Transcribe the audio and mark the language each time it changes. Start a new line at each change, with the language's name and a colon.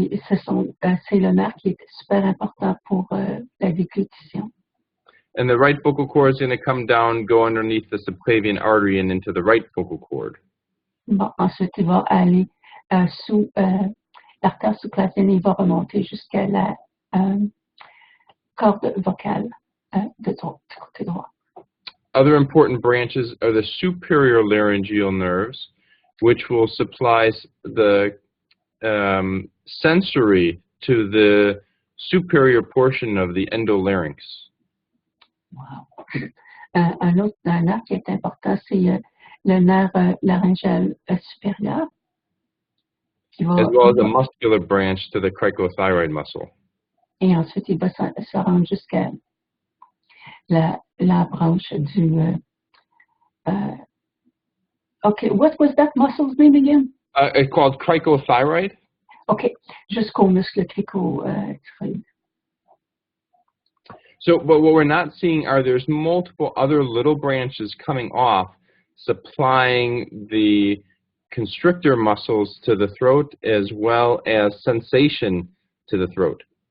French: C'est le nerf qui est super important pour la déglutition.
English: And the right vocal cord is going to come down, go underneath the subclavian artery and into the right vocal cord.
French: Bon, ensuite, il va aller sous l'artère sous-clavienne et il va remonter jusqu'à la corde vocale du côté droit.
English: Other important branches are the superior laryngeal nerves, which will supply the sensory to the superior portion of the endolarynx. Wow.
French: Un autre nerf qui est important, c'est le nerf laryngeal supérieur.
English: As well as a muscular branch to the cricothyroid muscle.
French: Et ensuite, il va se rendre jusqu'à la branche du...
English: OK, what was that muscle's name again? It's called cricothyroid.
French: OK, jusqu'au muscle cricothyroid.
English: So, but what we're not seeing are there's multiple other little branches coming off, supplying the constrictor muscles to the throat as well as sensation to the throat.